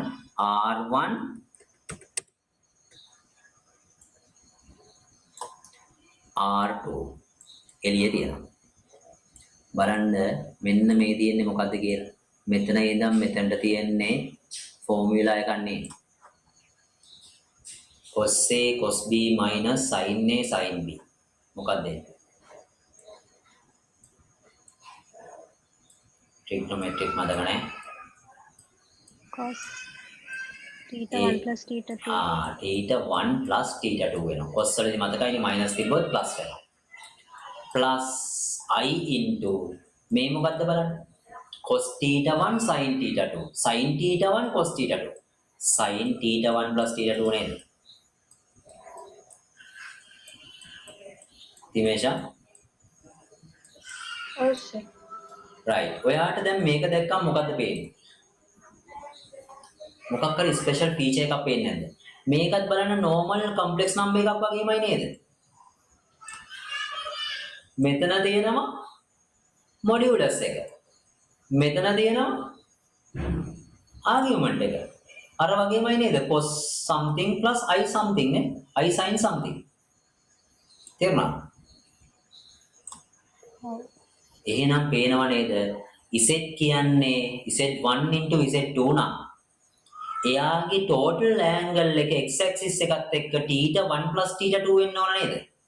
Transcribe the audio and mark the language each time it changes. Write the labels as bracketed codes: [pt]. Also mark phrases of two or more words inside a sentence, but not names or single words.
[si] r1 r2 එළිය තියෙනවා. බලන්න මෙන්න මේ තියෙන්නේ මොකද්ද කියලා. මෙතන ඉඳන් මෙතනට තියෙන්නේ ෆෝමියුලා එකක් නේ. [en] cos A cos B minus sin A sin B. [si] මොකක්ද ඒ? trigonometric මතක නැහැ. [en] cos theta 1 plus theta 2. theta 1 plus theta 2 [si] වෙනවා. cos වලදී මතකයිනේ minus තිබ්බොත් plus වෙනවා. [en] plus I into [si] මේ මොකද්ද බලන්න. [en] cos theta 1 sin theta 2. sin theta 1 cos theta 2. sin theta 1 plus theta 2 නේද? තිමේෂා [si] ඔව් සර්. right. ඔයාට දැන් මේක දැක්කම මොකද්ද පේන්නේ? මොකක් හරි [en] special feature [si] එකක් පේන්නේ නැද්ද? මේකත් බලන්න [en] normal complex number [si] එකක් වගේමයි නේද? මෙතන තියෙනවා modulus එක. මෙතන තියෙනවා argument එක. අර වගේමයි නේද? [en] cos something plus I something නේ. I sin something. [si] තේරුණාද? ඔව්. එහෙනම් පේනව නේද? z කියන්නේ z1 into z2 නම් එයාගේ [en] total angle [si] එක [en] x axis [si] එකත් එක්ක [en] theta 1 plus theta 2 [si] වෙන්න ඕන නේද?